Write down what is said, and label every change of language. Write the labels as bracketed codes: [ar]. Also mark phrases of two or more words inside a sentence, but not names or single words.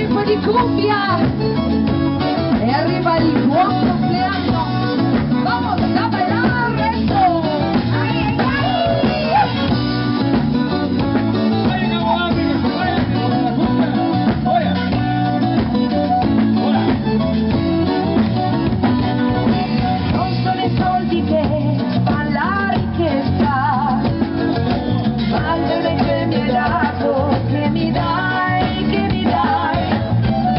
[it] di cuffia e arriva il buon compleanno. [es] Vamos a bailar esto. Ay, ay, ay. [it] Non sono i soldi che fa la richiesta, ma il bene che mi hai dato, che mi dai, che mi dai.